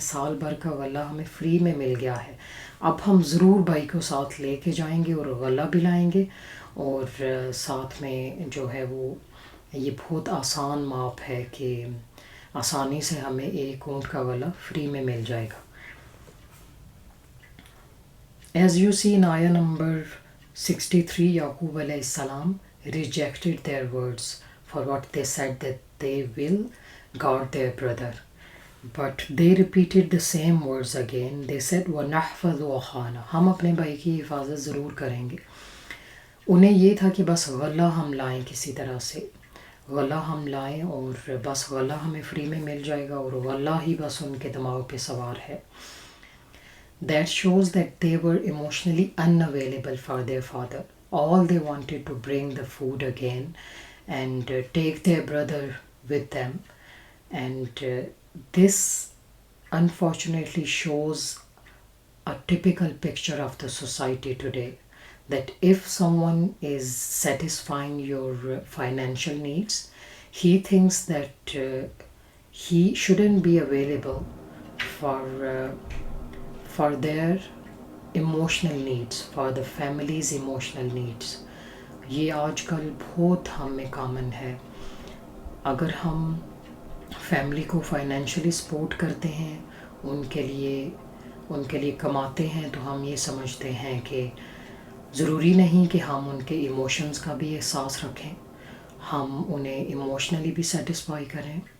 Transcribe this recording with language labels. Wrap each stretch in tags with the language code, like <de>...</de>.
<ur>سال بھر کا غلہ ہمیں فری میں مل گیا ہے. اب ہم ضرور بھائی کو ساتھ لے کے جائیں گے اور غلہ بھی لائیں گے، اور ساتھ میں جو ہے وہ یہ بہت آسان ماپ ہے کہ آسانی سے ہمیں ایک اونٹ کا غلہ فری میں مل جائے گا.</ur> <en>As you see in ayah number 63, Yaqub alayhi salam rejected their words for what they said that they will guard their brother. But they repeated the same words again. They said,</en> <ar>وَنَحْفَظُ أَخَانَا،</ar> <ur>ہم اپنے بھائی کی حفاظت ضرور کریں گے. انہیں یہ تھا کہ بس غلہ ہم لائیں، کسی طرح سے غلہ ہم لائیں اور بس غلہ ہمیں فری میں مل جائے گا، اور غلہ ہی بس ان کے دماغ پہ سوار ہے.</ur> <en>That shows that they were emotionally unavailable for their father. All they wanted to bring the food again and take their brother with them. And this unfortunately shows a typical picture of the society today, that if someone is satisfying your financial needs, he thinks that he shouldn't be available for their emotional needs, for the family's emotional needs.</en> <ur>یہ آج کل بہت ہم میں common ہے. اگر ہم family کو فائنینشلی سپورٹ کرتے ہیں، ان کے لیے کماتے ہیں، تو ہم یہ سمجھتے ہیں کہ ضروری نہیں کہ ہم ان کے ایموشنز کا بھی احساس رکھیں، ہم انہیں ایموشنلی بھی سیٹسفائی کریں.</ur>